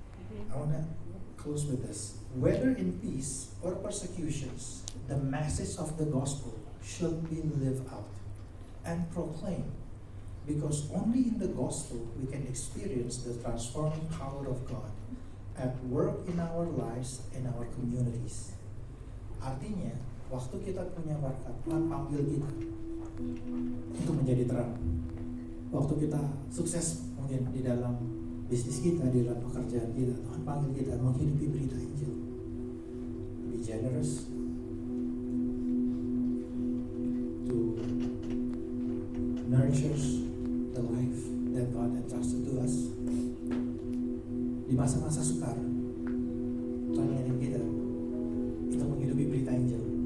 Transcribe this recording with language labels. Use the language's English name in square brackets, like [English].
[English] I want to close with this. Whether in peace or persecutions, the message of the gospel should be lived out and proclaimed, because only in the gospel we can experience the transforming power of God at work in our lives and our communities. [Indonesian] Artinya, waktu kita punya berkat, Tuhan panggil kita untuk menjadi terang. Waktu kita sukses mungkin di dalam bisnis kita, di dalam pekerjaan kita, Tuhan panggil kita menghidupi berita Injil. [English] Be generous, to nurture the life that God entrusted to us. [Indonesian] Di masa-masa sukar, Tuhan ingin kita itu menghidupi berita Injil.